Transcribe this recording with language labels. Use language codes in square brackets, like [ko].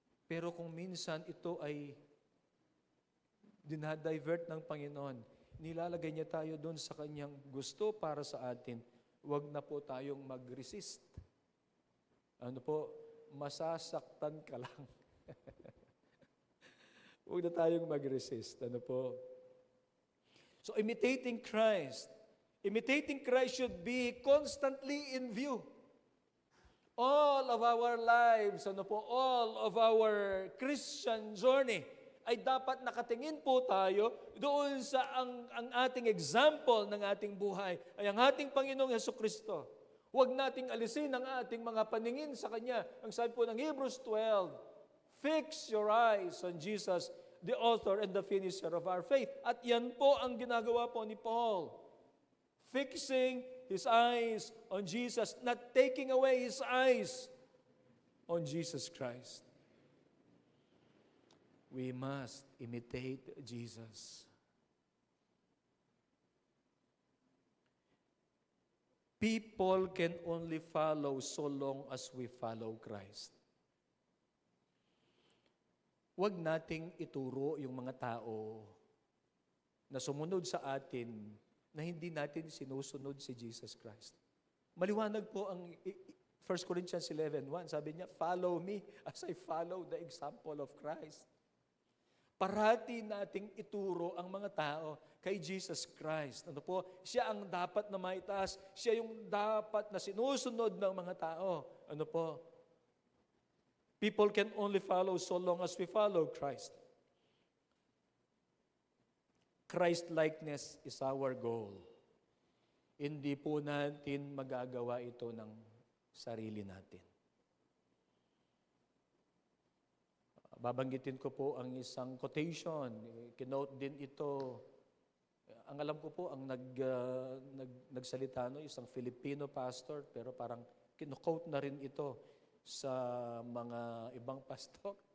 [tl] Pero kung minsan ito ay dinadivert ng Panginoon, nilalagay niya tayo doon sa kanyang gusto para sa atin. Huwag na po tayong mag-resist. Ano po, masasaktan ka lang. Huwag na tayong mag-resist. Ano po? [en] So imitating Christ should be constantly in view. All of our lives, all of our Christian journey [tl] ay dapat nakatingin po tayo doon sa ang ating example ng ating buhay ay ang ating Panginoong Hesukristo. Huwag nating alisin ang ating mga paningin sa Kanya. Ang sabi po ng [en] Hebrews 12, fix your eyes on Jesus, the author and the finisher of our faith. [tl] At yan po ang ginagawa po ni Paul. [en] Fixing his eyes on Jesus, not taking away his eyes on Jesus Christ. We must imitate Jesus. People can only follow so long as we follow Christ. [tl] Huwag nating ituro yung mga tao na sumunod sa atin na hindi natin sinusunod si Jesus Christ. Maliwanag po ang 1 Corinthians 11:1. Sabi niya, [en] follow me as I follow the example of Christ. [tl] Parati nating ituro ang mga tao kay Jesus Christ. Ano po? Siya ang dapat na maitaas. Siya yung dapat na sinusunod ng mga tao. Ano po? [en] People can only follow so long as we follow Christ. Christ-likeness is our goal. [tl] Hindi po natin magagawa ito ng sarili natin. Babanggitin ko po ang isang quotation. Kinote din ito. Ang alam ko po, ang nagsalita isang Filipino pastor, pero parang kinokote na rin ito sa mga ibang pastor.